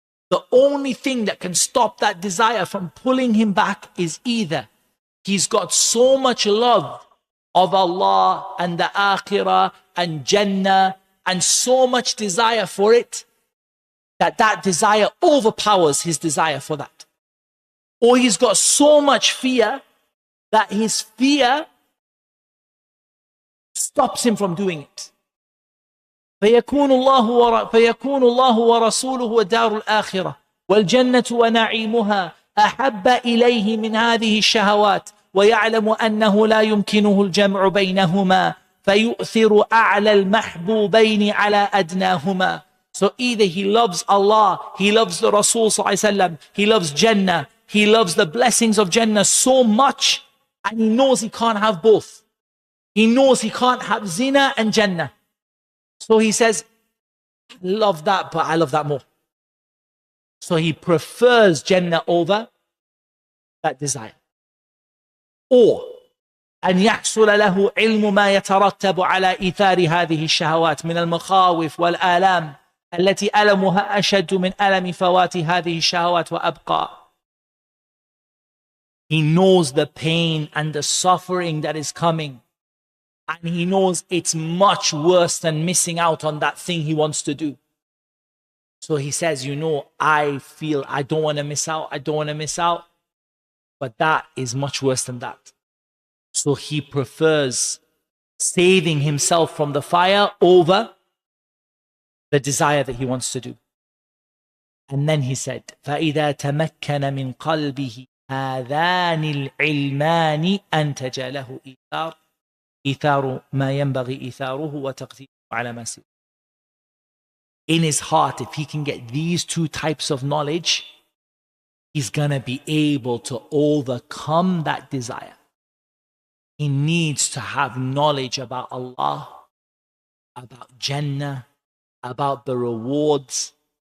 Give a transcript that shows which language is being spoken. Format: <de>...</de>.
<en>The only thing that can stop that desire from pulling him back is either he's got so much love of Allah and the Akhirah and Jannah and so much desire for it that that desire overpowers his desire for that. Or he's got so much fear that his fear stops him from doing it.</en> <ar>فيكون الله ورسوله ودار الآخرة والجنة ونعيمها أحب إليه من هذه الشهوات ويعلم أنه لا يمكنه الجمع بينهما فيؤثر أعلى المحبوبين على أدناهما.</ar> <en>So either he loves Allah, he loves the Rasul صلى الله عليه وسلم, he loves Jannah, he loves the blessings of Jannah so much, and he knows he can't have both. He knows he can't have zina and Jannah. So he says, I love that, but I love that more. So he prefers Jannah over that desire.</en> <ar>Or أن يحصل له علم ما يترتب على إيثار هذه الشهوات من المخاوف والآلام التي ألمها أشد من ألم فوات هذه الشهوات وأبقى.</ar> <en>He knows the pain and the suffering that is coming. And he knows it's much worse than missing out on that thing he wants to do. So he says, I feel I don't want to miss out. But that is much worse than that. So he prefers saving himself from the fire over the desire that he wants to do. And then he said,</en> <ar>فَإِذَا تَمَكَّنَ مِنْ قَلْبِهِ هَذَانِ الْعِلْمَانِ أَنْتَجَ لَهُ إيثار ما ينبغي إيثاره وتقديمه على ما سواه.</ar> <en>In his heart, if he can get these two types of knowledge, he's gonna be able to overcome that desire. He needs to have knowledge about Allah, about Jannah, about the rewards.</en>